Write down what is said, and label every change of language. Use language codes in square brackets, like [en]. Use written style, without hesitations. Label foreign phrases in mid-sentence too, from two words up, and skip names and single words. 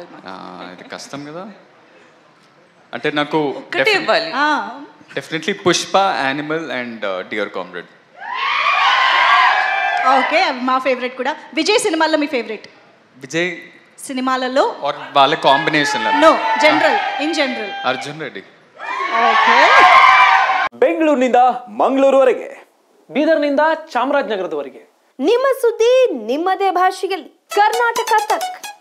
[te] ఇది కష్టం కదా. అంటే నాకు ఒకటే ఇవ్వాలి. [en] Definitely Pushpa, Animal and Dear Comrade. [te] ఓకే, మా ఫేవరెట్ కూడా. విజయ్ సినిమాల్లో మీ ఫేవరెట్? విజయ్ సినిమాలలో వాళ్ళ కాంబినేషన్? [en] No, general, in general. [kn] ಅರ್ಜುನ್ ರೆಡ್ಡಿ. ಓಕೆ. ಬೆಂಗಳೂರಿನಿಂದ ಮಂಗಳೂರುವರೆಗೆ, ಬೀದರ್ನಿಂದ ಚಾಮರಾಜನಗರದವರೆಗೆ ನಿಮ್ಮ ಸುದ್ದಿ ನಿಮ್ಮದೇ ಭಾಷೆಯಲ್ಲಿ ಕರ್ನಾಟಕ ತಕ್.